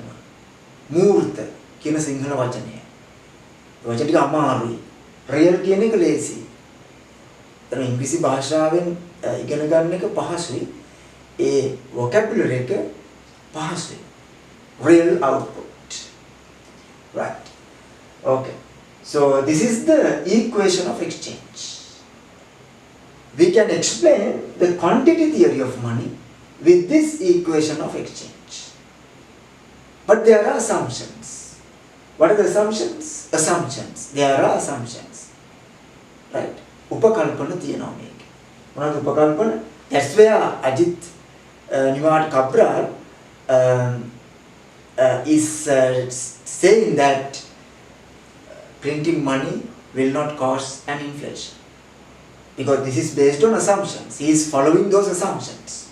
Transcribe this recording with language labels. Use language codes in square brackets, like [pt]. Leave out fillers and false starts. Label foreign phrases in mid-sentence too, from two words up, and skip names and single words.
[si] මූර්ත කියන සිංහල වචනය. වචන ටික අමාරුයි. real කියන එක ලේසි. ඒතර ඉංග්‍රීසි භාෂාවෙන් ඉගෙන ගන්න එක පහසුයි. ඒ vocabulary එක පහසුයි. [en] Real output. Right. Okay. So this is the equation of exchange. We can explain the quantity theory of money with this equation of exchange. But there are assumptions. What are the assumptions? Assumptions. There are assumptions. Right. [si] උපකල්පන තියෙනවා මේක. මොනවද උපකල්පන? [en] That's where Ajit Niwat Kabral is saying that printing money will not cause an inflation. Because this is based on assumptions. He is following those assumptions.